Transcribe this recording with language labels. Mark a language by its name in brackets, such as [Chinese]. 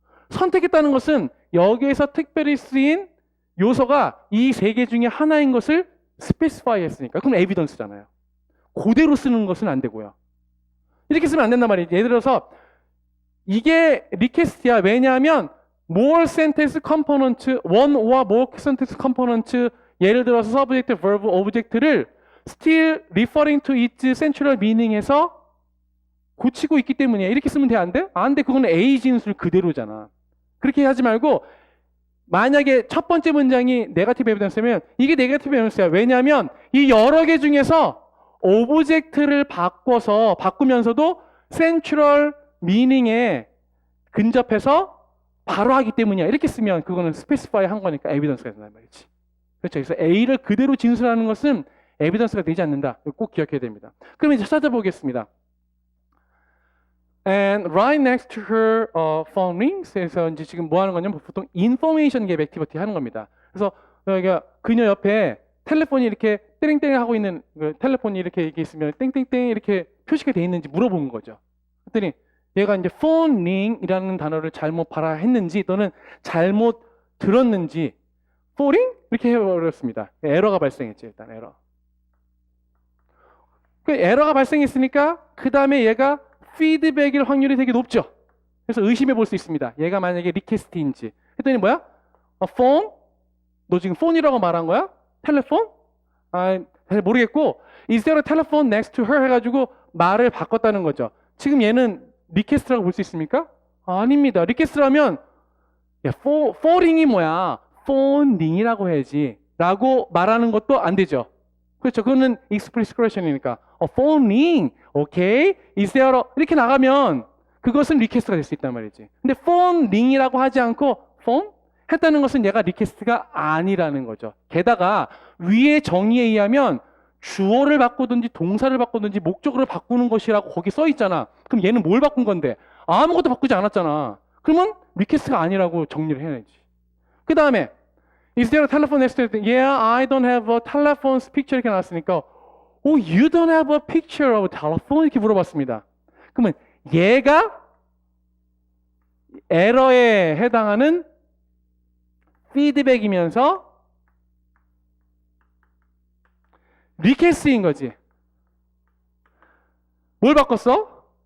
[Korean] 선택했다는 것은 여기에서 특별히 쓰인 요소가 이 세 개 중에 하나인 것을 스페시파이 했으니까 그럼 에비던스잖아요. 그대로 쓰는 것은 안 되고요. 이렇게 쓰면 안 된단 말이에요. 예를 들어서 이게 리퀘스트야. 왜냐하면 [English] more sentence component, one or more sentence component [Korean] 예를 들어서 [English] subject, verb, object를 still referring to its central meaning에서 [Korean] 고치고 있기 때문이야. 이렇게 쓰면 돼? 안 돼? 안 돼. 그거는 A 진술 그대로잖아. 그렇게 하지 말고 만약에 첫 번째 문장이 네거티브 에비던스면 이게 네거티브 에비던스야. 왜냐하면 이 여러 개 중에서 오브젝트를 바꾸면서도 센트럴 미닝에 근접해서 바로 하기 때문이야. 이렇게 쓰면 그거는 스페시파이 한 거니까 에비던스가 된단 말이지. 그렇죠. 그래서 A를 그대로 진술하는 것은 에비던스가 되지 않는다. 꼭 기억해야 됩니다. 그럼 이제 찾아보겠습니다. [English] And right next to her phone rings. [Korean] 그래서 이제 지금 뭐 하는 거냐면 보통 information 갭 액티비티 하는 겁니다. 그래서 그녀 옆에 텔레폰이 이렇게 땡땡 하고 있는 텔레폰이 이렇게 있으면 땡땡땡 이렇게 표시가 돼 있는지 물어보는 거죠. 그랬더니 얘가 이제 phone ring이라는 단어를 잘못 발화했는지 또는 잘못 들었는지 falling 이렇게 해버렸습니다. 에러가 발생했죠. 일단 에러. 그 에러가 발생했으니까 그 다음에 얘가 피드백일 확률이 되게 높죠. 그래서 의심해 볼 수 있습니다. 얘가 만약에 리퀘스트인지. 했더니 뭐야? phone? 너 지금 폰이라고 말한 거야? 텔레폰? 잘 모르겠고 [English] is there a telephone next to her [Korean] 해가지고 말을 바꿨다는 거죠. 지금 얘는 리퀘스트라고 볼 수 있습니까? 아닙니다. 리퀘스트라면 falling이 뭐야? phoneing이라고 해야지 라고 말하는 것도 안 되죠. 그렇죠. 그거는 explicit question이니까. [English] phone ring. 오케이. is there a... [Korean] 이렇게 나가면 그것은 리퀘스트가 될 수 있단 말이지. 근데 phone ring이라고 하지 않고 phone 했다는 것은 얘가 리퀘스트가 아니라는 거죠. 게다가 위의 정의에 의하면 주어를 바꾸든지 동사를 바꾸든지 목적어를 바꾸는 것이라고 거기 써 있잖아. 그럼 얘는 뭘 바꾼 건데? 아무것도 바꾸지 않았잖아. 그러면 리퀘스트가 아니라고 정리를 해야지. 그 다음에 [English] is there a telephone next to it? Yeah, I don't have a telephone picture [Korean] 이렇게 나왔으니까 [English] Oh, you don't have a picture of a telephone? [Korean] 이렇게 물어봤습니다. 그러면 얘가 에러에 해당하는 피드백이면서 리퀘스트인 거지. 뭘 바꿨어?